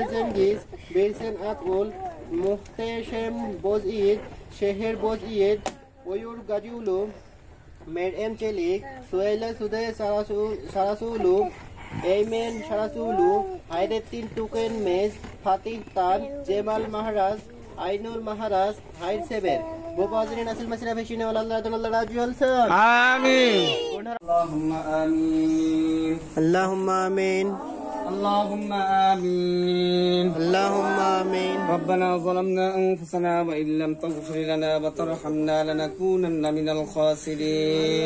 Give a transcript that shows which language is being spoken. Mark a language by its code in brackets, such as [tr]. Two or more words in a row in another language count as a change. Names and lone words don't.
[bn] জেঙ্গিস বেরসেন আকুল মুহতেশেম বোজঈদ শেহের বোজঈদ ওয়ুর গাজিউলু মের এম চেলিক সোয়েলা সুদে সারাসুলু এইমেন সারাসুলু হায়রেদ্দিন টুকেন মেজ ফাতিহ তান জেমাল মাহারাজ আইনুল মাহারাজ হাইর সেবের গোপাজরিন আসিল মাসিরা ভেশিনে ওলাল্লাহ তাআলা রাজি হলছেন [ar] آمين اللهم آمين اللهم آمين اللهم آمين اللهم آمين ربنا ظلمنا أنفسنا وإن لم تغفر لنا وترحمنا لنكونن من الخاسرين